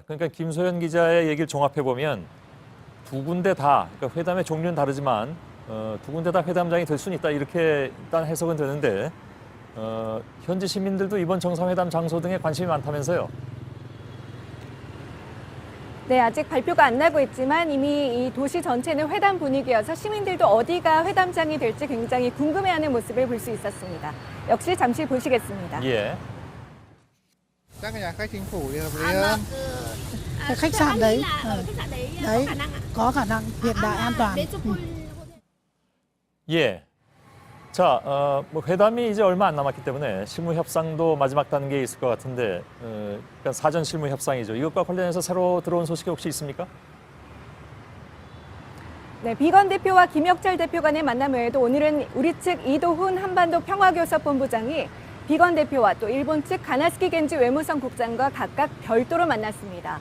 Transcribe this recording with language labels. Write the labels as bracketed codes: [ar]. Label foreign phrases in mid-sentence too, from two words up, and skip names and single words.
[ko] 그러니까 김소연 기자의 얘기를 종합해 보면 두 군데 다, 그러니까 회담의 종류는 다르지만 두 군데 다 회담장이 될 수는 있다 이렇게 일단 해석은 되는데 현지 시민들도 이번 정상회담 장소 등에 관심이 많다면서요? 네, 아직 발표가 안 나고 있지만 이미 이 도시 전체는 회담 분위기여서 시민들도 어디가 회담장이 될지 굉장히 궁금해하는 모습을 볼 수 있었습니다. 역시 잠시 보시겠습니다. 예. [vi] Các nhà khách chính phủ thì hợp lý hơn. Cái khách sạn đấy, đấy có khả năng hiện đại an toàn. [ko] 예. 자, 뭐 회담이 이제 얼마 안 남았기 때문에 실무 협상도 마지막 단계에 있을 것 같은데, 그러니까 사전 실무 협상이죠. 이것과 관련해서 새로 들어온 소식이 혹시 있습니까? 네, 비건 대표와 김혁철 대표 간의 만남 외에도 오늘은 우리 측 이도훈 한반도 평화교섭본부장이 비건 대표와 또 일본 측 가나스키 겐지 외무성 국장과 각각 별도로 만났습니다.